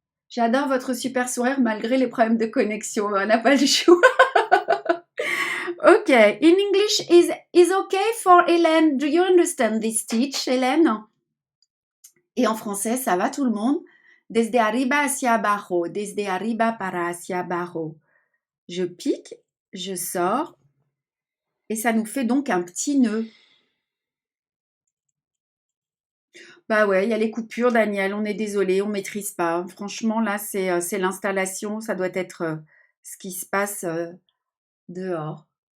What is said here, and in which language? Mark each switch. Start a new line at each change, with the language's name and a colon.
French: J'adore votre super sourire malgré les problèmes de connexion. On n'a pas le choix.
English: Okay, in English is okay for Hélène. Do you understand this stitch, Hélène?
French: Et en français, ça va tout le monde?
Spanish: Desde arriba hacia abajo, desde arriba para hacia abajo.
French: Je pique, je sors, et ça nous fait donc un petit nœud. Bah ouais, il y a les coupures, Daniel, on est désolé, on maîtrise pas. Franchement, là, c'est l'installation, ça doit être ce qui se passe dehors.